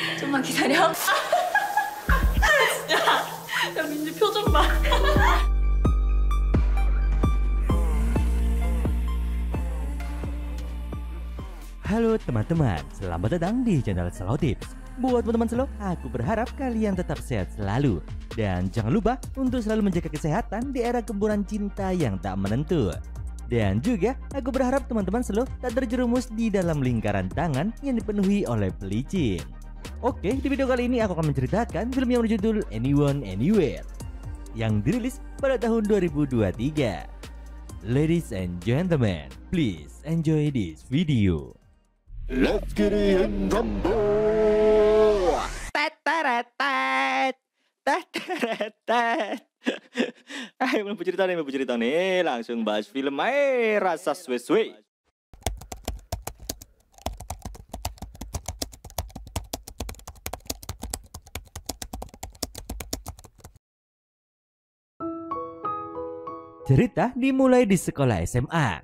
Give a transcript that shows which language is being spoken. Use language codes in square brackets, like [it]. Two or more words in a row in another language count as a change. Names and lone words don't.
[ko] 좀만 기다려. 야, 민지 표정 봐. [id] Halo teman-teman, selamat datang di channel Slow Tips. Buat teman-teman slow, aku berharap kalian tetap sehat selalu. Dan jangan lupa untuk selalu menjaga kesehatan di era gempuran cinta yang tak menentu. Dan juga aku berharap teman-teman slow tak terjerumus di dalam lingkaran tangan yang dipenuhi oleh pelicin. Oke, di video kali ini aku akan menceritakan film yang berjudul Anyone Anywhere yang dirilis pada tahun 2023. [en] Ladies and gentlemen, please enjoy this video. Let's get it in rumble. Tataratat, tataratat. [id] Ayo mau cerita nih, langsung bahas film aja, rasa suwe-suwe. Cerita dimulai di sekolah SMA.